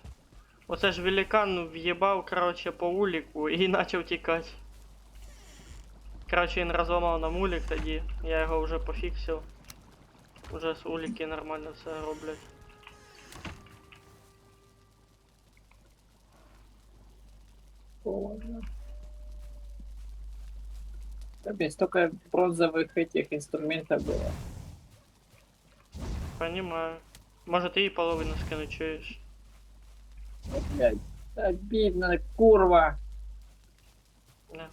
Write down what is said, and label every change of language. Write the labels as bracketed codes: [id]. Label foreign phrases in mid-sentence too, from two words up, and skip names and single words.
[uk] Оце ж великан в'їбав, короче, по уліку і почав тікати. Короче, він розламав нам улік тоді, я його вже пофіксив. Уже з уліки нормально все роблять. [ru] Ладно. Капец, столько бронзовых этих инструментов было. Понимаю. [uk] Може ти і половину скину, чуєш? [ru] Блядь, обидно, курва. Не.